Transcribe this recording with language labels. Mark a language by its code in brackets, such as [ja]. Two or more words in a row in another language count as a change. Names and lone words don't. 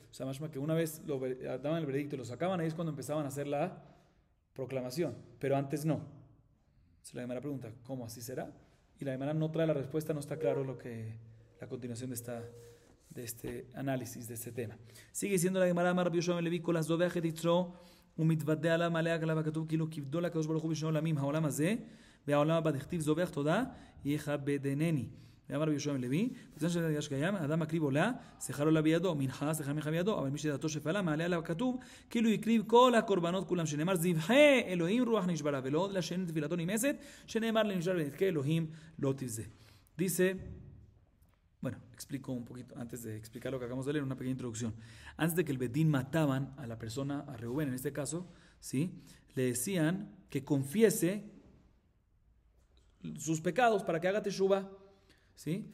[es] O sea, más que una vez daban el veredicto y lo sacaban, ahí es cuando empezaban a hacer la proclamación, pero antes no. Entonces la Gemara pregunta, ¿cómo así será? Y la Gemara no trae la respuesta, no está claro la continuación de este análisis, de este tema. Sigue diciendo la Gemara, [he] אמר רבי יהושע לוי כל הזובח את יצרו ומתוודע עליו מעלה עליו הכתוב כאילו כבדו לקדוש ברוך הוא בשני עולמים העולם הזה והעולם הבא דכתיב זובח תודה יכבדנני ואמר רבי יהושע בן לוי בזמן שזה קיים האדם מקריב עולה שיחה לא עולה בידו מנחה שיחה מנחה בידו אבל מי שדעתו שפלה מעלה עליו הכתוב כאילו הקריב כל הקורבנות כולם שנאמר זבחי אלוהים רוח נשברה ולא לשן תפילתו נמאסת שנאמר לנשבר ונתקה אלוהים לא תבזה. [es] Dice, bueno, explico un poquito, antes de explicar lo que acabamos de leer, una pequeña introducción. Antes de que el Bedín mataban a la persona, a Reubén en este caso, ¿sí? Le decían que confiese sus pecados para que haga teshuva, ¿sí?